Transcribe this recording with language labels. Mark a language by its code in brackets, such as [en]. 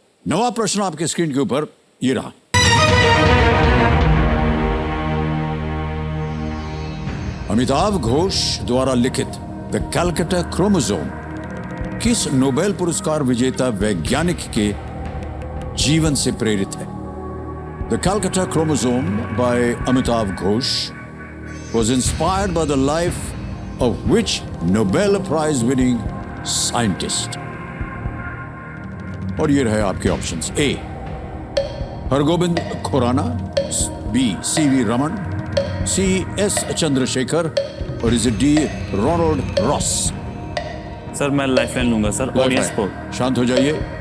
[hi] नवा प्रश्न आपके स्क्रीन के ऊपर ये रहा। अमिताभ घोष द्वारा लिखित द कैलकाटा क्रोमोसोम किस नोबेल पुरस्कार विजेता वैज्ञानिक के जीवन से प्रेरित है? [en] The Calcutta chromosome by Amitabh Ghosh was inspired by the life of which Nobel Prize winning scientist? [hi] और ये रहे आपके ऑप्शंस: ए, हरगोविंद खुराना, बी, सीवी रमन, सी, एस चंद्रशेखर, और [en] is D, [hi] Ronald Ross? Sir मैं लाइफलाइन लूंगा सर, ऑडियंस पोल। शांत हो जाइए।